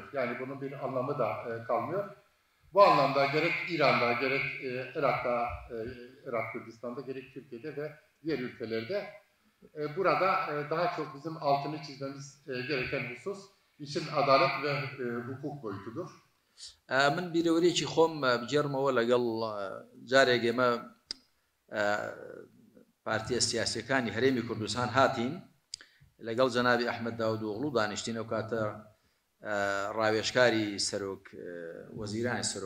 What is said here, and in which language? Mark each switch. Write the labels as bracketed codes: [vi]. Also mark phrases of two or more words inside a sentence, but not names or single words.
[tr] Yani bunun bir anlamı da kalmıyor. Bu anlamda gerek İran'da, gerek Irak Kürdistan'da, gerek Türkiye'de ve diğer ülkelerde Burada daha çok bizim altını çizmemiz gereken husus işin adalet ve hukuk boyutudur. [ckb] من بیرەوەریەکی خۆم بجێڕمەوە لەگەڵ جارێک ئێمە پارتیە سیاسیەکانی هەرێمی کوردستان هاتین لەگەڵ جەنابی ئەحمەد داودوغڵو دانیشتین ئەو کاتە ڕاوێژکاری سەرۆک وەزیرانی سەرۆک